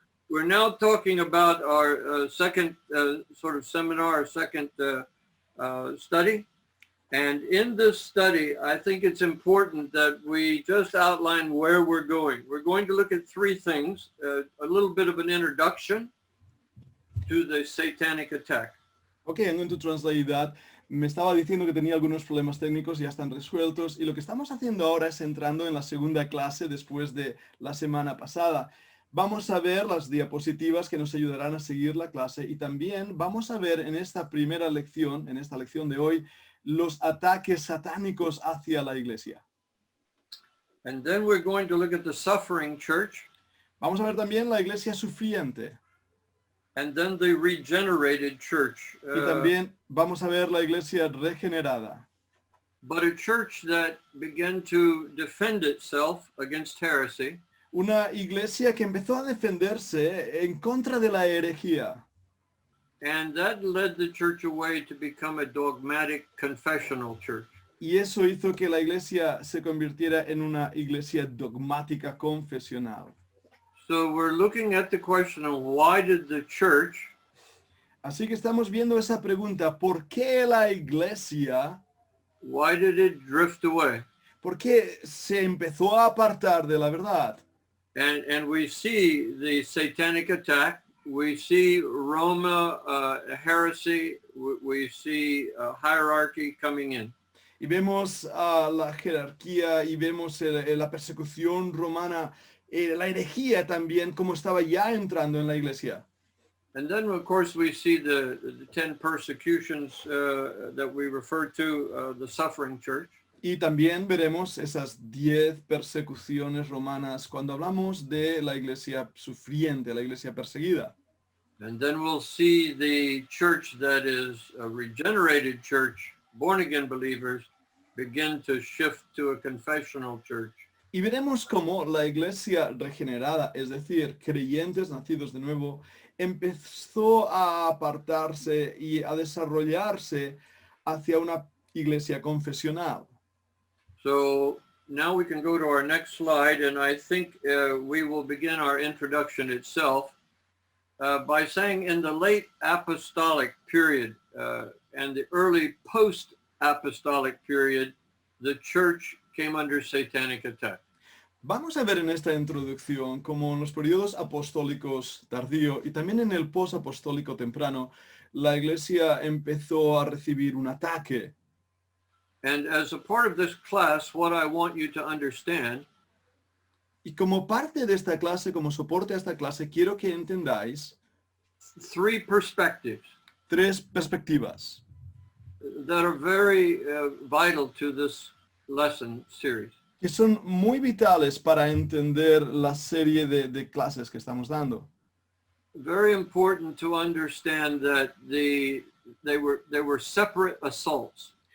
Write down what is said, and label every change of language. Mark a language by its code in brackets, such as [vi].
[en] we're now talking about our second sort of seminar, our second study. And in this study, I think it's important that we just outline where we're going. We're going to look at three things, a little bit of an introduction to the satanic attack. Okay, I'm going to translate that. [es] Me estaba diciendo que tenía algunos problemas técnicos, ya están resueltos. Y lo que estamos haciendo ahora es entrando en la segunda clase después de la semana pasada. Vamos a ver las diapositivas que nos ayudarán a seguir la clase y también vamos a ver en esta primera lección, en esta lección de hoy, los ataques satánicos hacia la iglesia. [en] And then we're going to look at the suffering church. [es] Vamos a ver también la iglesia sufriente. [en] And then the regenerated church. [es] Y también vamos a ver la iglesia regenerada. [en] But a church that began to defend itself against heresy. [es] Una iglesia que empezó a defenderse en contra de la herejía. [en] And that led the church away to become a dogmatic confessional church. [es] Y eso hizo que la iglesia se convirtiera en una iglesia dogmática confesional. [en] So we're looking at the question of why did the church [es] Así que estamos viendo esa pregunta, ¿por qué la iglesia, [en] why did it drift away? [es] por qué se empezó a apartar de la verdad? [en] And we see the satanic attack, we see Roma heresy, we see hierarchy coming in. [es] Y vemos la jerarquía y vemos la persecución romana, la herejía también, como estaba ya entrando en la iglesia. [en] And then, of course, we see the 10 persecutions that we refer to, the suffering church. [es] Y también veremos esas 10 persecuciones romanas cuando hablamos de la iglesia sufriente, la iglesia perseguida. [en] And then we'll see the church that is a regenerated church, born-again believers, begin to shift to a confessional church. [es] Y veremos cómo la iglesia regenerada, es decir, creyentes nacidos de nuevo, empezó a apartarse y a desarrollarse hacia una iglesia confesional. [en] So now we can go to our next slide, and I think we will begin our introduction itself by saying in the late apostolic period and the early post-apostolic period, the church came under satanic attack. [es] Vamos a ver en esta introducción cómo en los periodos apostólicos tardío y también en el posapostólico temprano, la iglesia empezó a recibir un ataque. [en] And as a part of this class, what I want you to understand [es] Y como parte de esta clase, como soporte a esta clase, quiero que entendáis [en] three perspectives [es] tres perspectivas [en] that are very vital to this lesson series. [es] que son muy vitales para entender la serie de clases que estamos dando. [en] Very important to understand that they were separate assaults